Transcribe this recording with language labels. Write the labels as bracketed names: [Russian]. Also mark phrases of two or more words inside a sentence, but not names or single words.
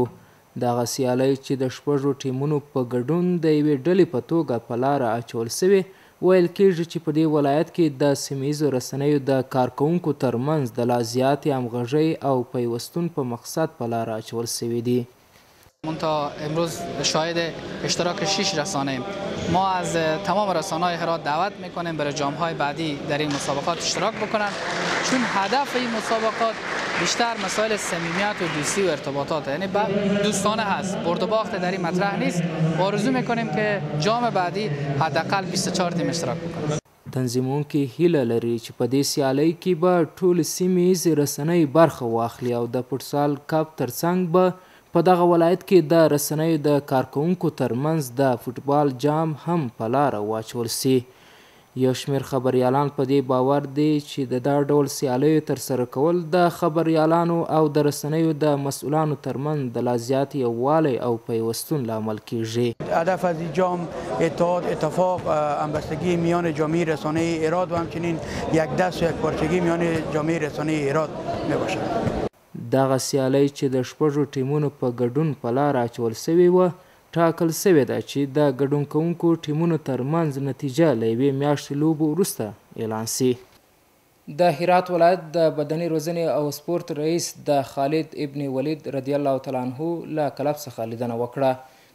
[Pashto] دغه سیالۍ چې د 6 ټیمونو په ګډون د یوې ډلې په توګه په لاره اچول سوې، ویل کېږي چې په دې ولایت کې د سیمه رسنیو د کارکوونکو ترمنځ د لا زیاتې همغږۍ او پیوستون په مقصد په لاره اچول سوي دي. [Persian] تا امروز شاهد اشتراک 6 رسانه ایم. ما از تمام رسانه‌های هرات دعوت میکنیم برای جام‌های بعدی در این مسابقات اشتراک بکنن، چون هدف این مسابقات بیشتر مسائل صمیمیت و دوستی و ارتباطات، یعنی دوستانه هست، برد و باخت در این مطرح نیست. آرزو میکنیم که جام بعدی حداقل 24 تیم اشتراک بکنن. [Pashto] تنظیمونکي هیله لري چې په دې سیالۍ کې به ټول سیمې رسنۍ برخه واخلي او د فوټسال کپ ترڅنګ به په دغه ولایت کې د رسنیو د کارکوونکو ترمنځ د فوټبال جام هم په لاره واچول سي. یو شمېر خبریالان په دې باور دي چې د دا ډول سیالیو ترسره کول د خبریالانو او د رسنیو د مسئولانو ترمنځ د لا زیات یووالی او پیوستون لامل کیږي. [Persian] هدف از این جام اتحاد، اتفاق، همبستگی میان جامعه رسانه هرات و همچنین یک دست و یک پارچگی میان جامعه رسانه هرات میباشد. [Pashto] دغه سیالۍ چې د 6 ټیمونو په ګډون په لاره اچول سوې وه، ټاکل سوې ده چې د ګډون کوونکو ټیمونو ترمنځ نتیجه له یوې میاشتې لوبو وروسته اعلان سي. د هرات ولایت د بدني روزنې او سپورت رئیس د خالد ابن ولید [Arabic] رضی الله تعالی عنه [Pashto] له کلب څخه لیدنه وکړه.